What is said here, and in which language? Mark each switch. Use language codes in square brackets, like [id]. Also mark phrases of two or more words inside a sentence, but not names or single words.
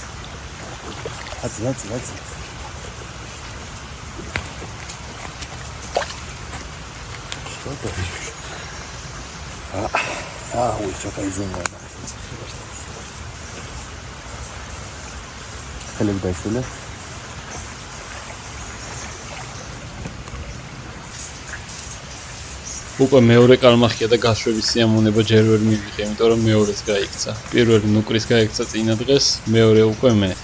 [ka] აწი. [ru] Что это? Ой, что-то изумлено. Хлеб дай сюда. [ka] უკვე მეორე კალმახია და გაშვების სიამოვნება ჯერ ვერ მივიღე, იმიტომ რომ მეორეც გაიქცა. პირველი ნუკრის გაიქცა წინა დღეს, მეორე უკვე მე.